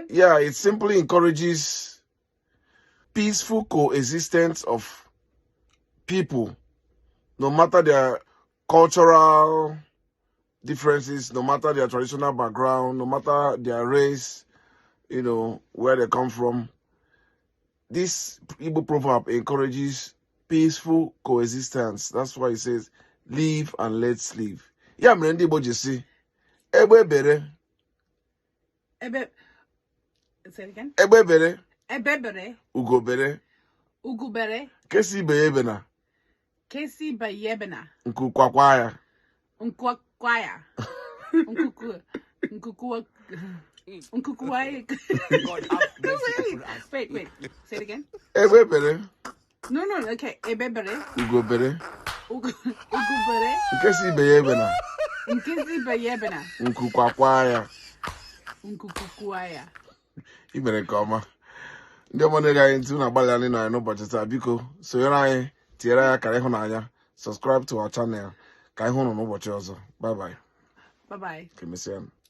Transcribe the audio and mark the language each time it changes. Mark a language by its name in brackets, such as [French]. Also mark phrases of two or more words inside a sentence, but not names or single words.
[English] Yeah, it simply encourages peaceful coexistence of people, no matter their cultural differences, no matter their traditional background, no matter their race, where they come from. This Igbo proverb encourages peaceful coexistence. That's why it says, live and let's live. Yeah, I'm [Igbo] ndị Igbo ji si, egbe bere. [English] Say it again. [Igbo] Egbe bere. Ugo bere. Nke si ibe ya ebena. Nkwukwa kwaya. [English] Wait. Say it again. [Igbo] Egbe bere. [English] No. [Igbo] Okay. Egbe bere. Ugo bere. Ugo bere. Nke si ibe ya ebena. Nkwukwa kwaya. I mere nke ọma. Ndị ọma na-ege anyị ntị na-agbalị anyị nọ n'ụbọchị taa. Biko sonyere anyị, tinyere ya akara ịhụnanya, [English] subscribe to our channel [Igbo] ka anyị hụ unu n'ụbọchị ọzọ. [English] Bye bye. Bye bye. [Igbo] Ka emesịa.